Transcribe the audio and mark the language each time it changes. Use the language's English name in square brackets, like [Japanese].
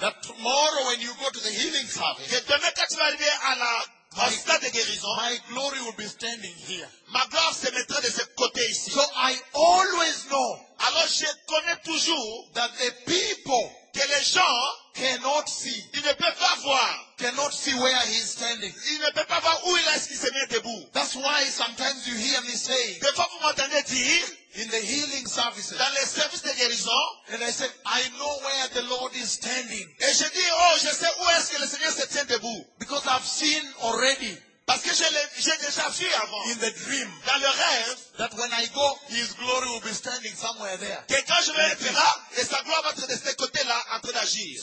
[English] That tomorrow when you go to the healing service. [French] Que demain quand tu vas arriver à la salle de guérison. [English] My glory will be standing here. [French] Ma gloire se mettra de ce côté ici. [English] So I always know. [French] Alors je connais toujours. [English] That the people. [French] Que les gens. [English] Cannot see. [French] Ils ne peuvent pas voir. [English] Cannot see where he is standing. [French] Ils ne peuvent pas voir où il est qui se met debout. [English] That's why sometimes you hear me say. [French] Des fois vous m'entendez dire. [English] In the healing services. [French] Dans les services de guérison. [English] And I said, I know where the Lord is standing. [French] Et je dis, oh, je sais où est-ce que le Seigneur se tient debout. [English] Because I've seen already. [French] Parce que j'ai déjà vu avant. [English] In the dream. [French] Dans le rêve. [English] That when I go, his glory will be standing somewhere there. [French] Que quand je vais être là, et sa gloire va être de ce côté-là en train d'agir.